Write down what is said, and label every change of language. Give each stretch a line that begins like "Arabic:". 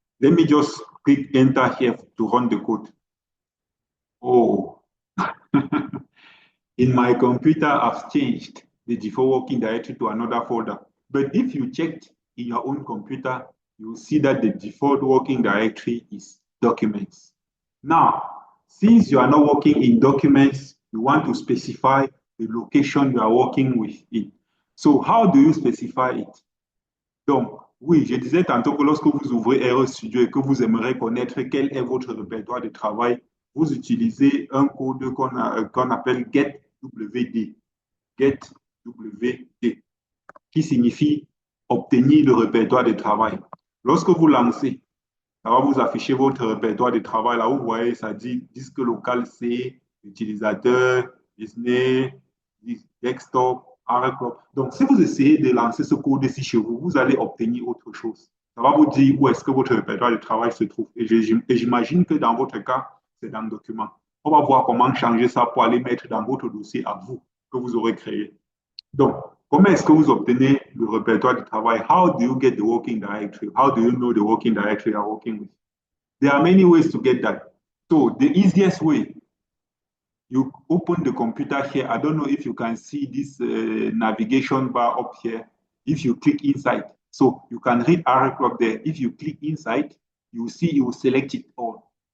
English: Let me just click enter here to run the code. Oh, in my computer, I've changed the default working directory to another folder. But if you checked in your own computer, you'll see that the default working directory is documents. Now, since you are not working in documents, you want to specify the location you are working with it. So how do you specify it?
French: Donc, oui, je disais tantôt que lorsque vous ouvrez R Studio et que vous aimeriez connaître quel est votre répertoire de travail, vous utilisez un code qu'on appelle getWD. GetWD, qui signifie obtenir le répertoire de travail. Lorsque vous lancez, ça va vous afficher votre répertoire de travail. Là, vous voyez, ça dit disque local C, utilisateur, Disney, desktop, R-Clock. Donc, si vous essayez de lancer ce code ici chez vous, vous allez obtenir autre chose. Ça va vous dire où est-ce que votre répertoire de travail se trouve. Et j'imagine que dans votre cas, c'est dans le document. On va voir comment changer ça pour aller mettre dans votre dossier à vous que vous aurez créé. Donc, comment est-ce que vous obtenez le répertoire de travail?
English: How do you get the working directory? How do you know the working directory you are working with? There are many ways to get that. So the easiest way, you open the computer here. I don't know if you can see this navigation bar up here. If you click inside, so you can read R-Clock there. If you click inside, you see you will select it all.